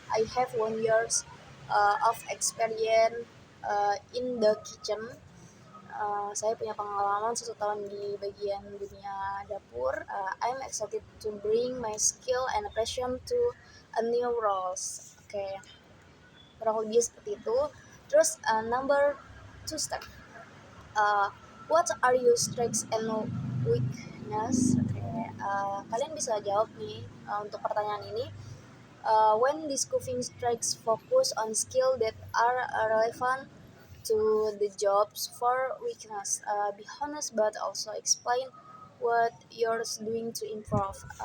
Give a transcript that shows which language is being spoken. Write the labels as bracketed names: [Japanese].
[English] I have 1 years of experience in the kitchen. [Indonesian] Saya punya pengalaman 1 tahun di bagian dunia dapur. [English] I'm excited to bring my skill and passion to a new roles. [Indonesian] Kurang lebih seperti itu. Terus [English] number 2 step. What are your strengths and weakness? [Indonesian] Kalian bisa jawab nih untuk pertanyaan ini. [English] When discussing strengths, focus on skill that are relevant to the jobs. For weakness, be honest but also explain what you're doing to improve.